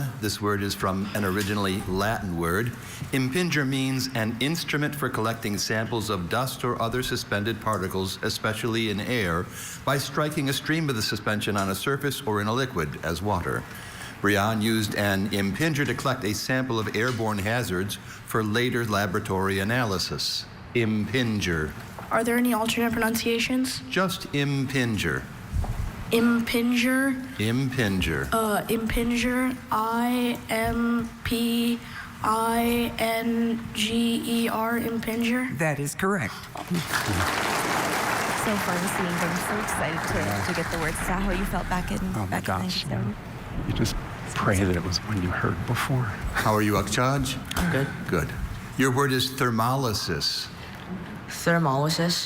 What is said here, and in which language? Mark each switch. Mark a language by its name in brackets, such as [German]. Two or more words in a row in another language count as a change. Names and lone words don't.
[English] This word is from an originally Latin word. Impinger means an instrument for collecting samples of dust or other suspended particles, especially in air, by striking a stream of the suspension on a surface or in a liquid, as water. Briand used an impinger to collect a sample of airborne hazards for later laboratory analysis. Impinger. Are there any alternate pronunciations? Just impinger. Impinger. Impinger. Impinger. I-M-P-I-N-G-E-R. Impinger. That is correct. So fun seeing them. So excited to get the words. Is that how you felt back in Oh my back gosh. in 97? You just pray that it was one you heard before. How are you, Akchaj? I'm good. Good. Your word is thermolysis. Thermolysis.